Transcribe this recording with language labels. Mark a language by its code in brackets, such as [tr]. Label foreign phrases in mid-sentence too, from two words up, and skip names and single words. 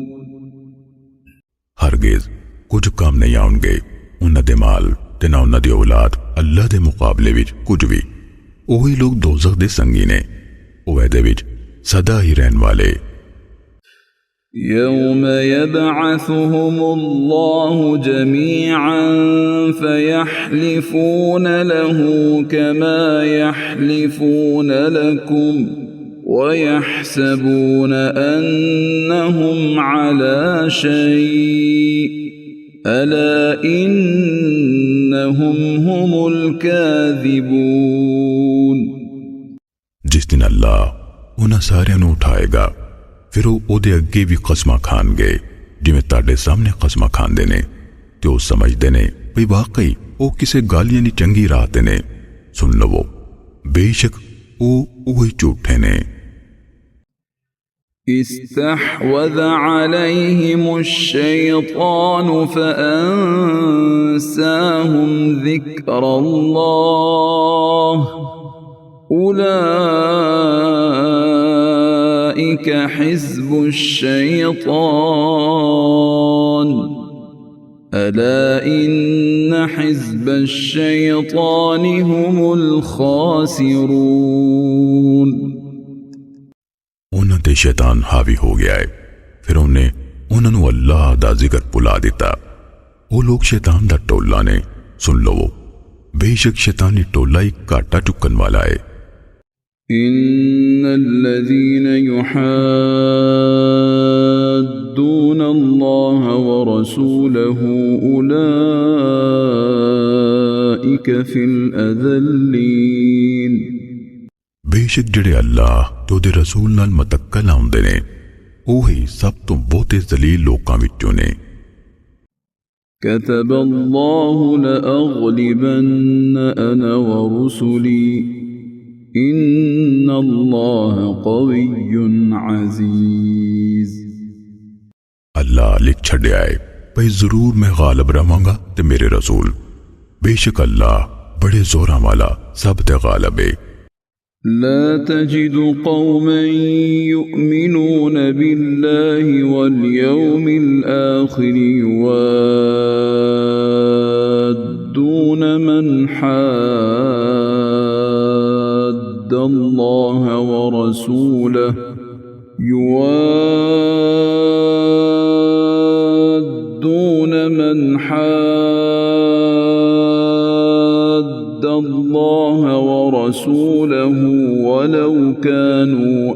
[pa] ਹਰਗਿਜ਼ ਕੁਝ ਕੰਮ ਨਹੀਂ ਆਉਣਗੇ ਉਨ੍ਹਾਂ ਦੇ ਮਾਲ ਤੇ ਨਾ ਉਨ੍ਹਾਂ ਦੀ ਔਲਾਦ ਅੱਲਾਹ ਦੇ ਮੁਕਾਬਲੇ ਵਿਚ ਕੁਝ ਭੀ। ਓਹੀ ਲੋਗ ਦੋਜ਼ਖ਼ ਦੇ ਸੰਗੀ ਨੇ, ਓਹ ਇਹਦੇ ਵਿਚ ਸਦਾ ਹੀ ਰਹਿਣ ਵਾਲੇ। [ar] يوم يبعثهم الله جميعا فيحلفون له كما يحلفون لكم ويحسبون أنهم على شيء ألا إنهم هم الكاذبون [pa] ਜਿਸ ਦਿਨ ਅੱਲਾਹ ਉਨ੍ਹਾਂ सारिਆਂ ਨੂੰ ਉਠਾਏਗਾ ਫਿਰ ਵੋ ਉਹਦੇ ਅੱਗੇ ਵੀ ਕਸਮਾਂ ਖਾਣਗੇ ਜਿਵੇਂ ਤੁਹਾਡੇ ਸਾਹਮਣੇ ਕਸਮਾਂ ਖਾਂਦੇ ਨੇ ਤੇ ਉਹ ਸਮਝਦੇ ਨੇ ਵੀ ਵਾਕਈ ਉਹ ਕਿਸੇ ਗੱਲ ਯਾਨੀ ਚੰਗੀ ਰਾਹ ਤੇ ਨੇ ਸੁਣ ਲਵੋ ਬੇਸ਼ੱਕ ਉਹ ਹੀ ਝੂਠੇ ਨੇ [ar] استحوذ عليهم الشيطان فأنساهم ذكر الله أولئك حزب الشيطان ألا إن حزب الشيطان هم الخاسرون [pa] ਉਹਨਾਂ ਤੇ ਸ਼ੈਤਾਨ ਹਾਵੀ ਹੋ ਗਿਆ ਹੈ ਫਿਰ ਉਹਨੇ ਉਹਨਾਂ ਨੂੰ ਅੱਲਾਹ ਦਾ ਜ਼ਿਕਰ ਭੁਲਾ ਦਿੱਤਾ ਉਹ ਲੋਕ ਸ਼ੈਤਾਨ ਦਾ ਟੋਲਾ ਨੇ ਸੁਣ ਲਵੋ ਬੇਸ਼ੱਕ ਸ਼ੈਤਾਨੀ ਟੋਲਾ ਹੀ ਘਾਟਾ ਚੁੱਕਣ ਵਾਲਾ ਹੈ [ar] إن الذين يحادون الله ورسوله أولئك في الأذلين [pa] ਬੇਸ਼ੱਕ ਜਿਹੜੇ ਅੱਲਾਹ ਤੇ ਉਹਦੇ ਰਸੂਲ ਨਾਲ ਮਤੱਕਾ ਲਾਉਂਦੇ ਨੇ ਉਹੀ ਸਭ ਤੋਂ ਬਹੁਤੇ ਜ਼ਲੀਲ ਲੋਕਾਂ ਵਿੱਚੋਂ ਨੇ [ar] كتب الله لأغلبن أنا ورسلي إن الله قوي عزيز [pa] ਅੱਲਾਹ ਲਿਖ ਛੱਡਿਆ ਹੈ ਭਈ ਜ਼ਰੂਰ ਮੈਂ ਗਾਲਬ ਰਵਾਂਗਾ ਤੇ ਮੇਰੇ ਰਸੂਲ ਬੇਸ਼ੱਕ ਅੱਲਾਹ ਬੜੇ ਜ਼ੋਰਾਂ ਵਾਲਾ ਸਭ ਤੇ ਗਾਲਬ ਹੈ [ar] لا تجد قوما يؤمنون بالله واليوم الآخر يوادون من حاد الله ورسوله الله ورسوله ولو كانوا